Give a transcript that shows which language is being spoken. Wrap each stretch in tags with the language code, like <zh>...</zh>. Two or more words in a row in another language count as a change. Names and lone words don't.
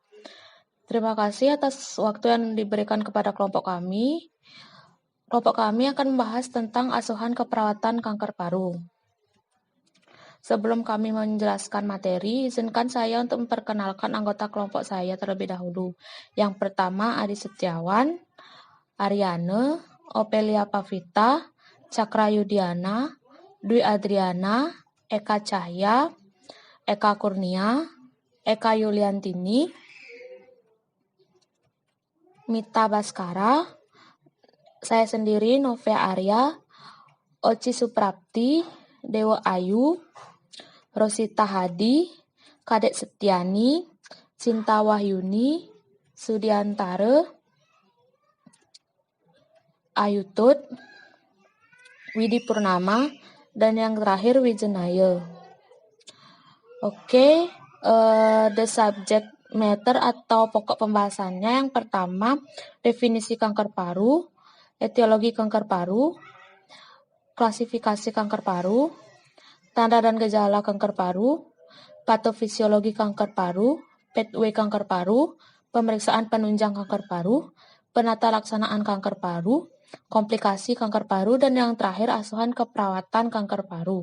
<id>Terima kasih atas waktu yang diberikan kepada kelompok kami. Kelompok kami akan membahas tentang asuhan keperawatan kanker paru. Sebelum kami menjelaskan materi, izinkan saya untuk memperkenalkan anggota kelompok saya terlebih dahulu. Yang pertama, Adi Setiawan, Ariane, Opelia Pavita, Cakra Yudiana, Dwi Adriana, Eka Cahya, Eka Kurnia, Eka Yuliantini, Mita Baskara, saya sendiri Novia Arya, Oci Suprapti, Dewa Ayu, Rosita Hadi, Kadek Setiani, Cinta Wahyuni, Sudiantare, Ayu Tut, Widi Purnama, dan yang terakhir Wijenaya. Oke,</id> <en>the subject matter</en> <id>atau pokok pembahasannya yang pertama, definisi kanker paru, etiologi kanker paru, klasifikasi kanker paru, tanda dan gejala kanker paru, patofisiologi kanker paru, pathway kanker paru, pemeriksaan penunjang kanker paru, penata laksanaan kanker paru, komplikasi kanker paru, dan yang terakhir asuhan keperawatan kanker paru.</id>